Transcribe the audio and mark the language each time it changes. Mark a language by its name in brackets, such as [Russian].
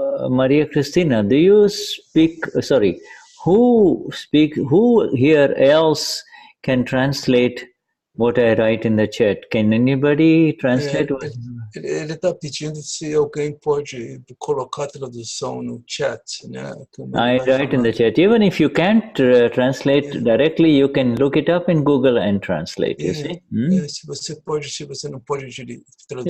[English] Maria Cristina, do you speak, sorry, who here else can translate what I write in the chat? Can anybody translate? [Portuguese] Ele está pedindo se alguém pode colocar a tradução no chat, né? [English] I write in the chat. Even if you can't translate directly, you can look it up in Google and translate. You see? [Portuguese] Se você não pode traduzir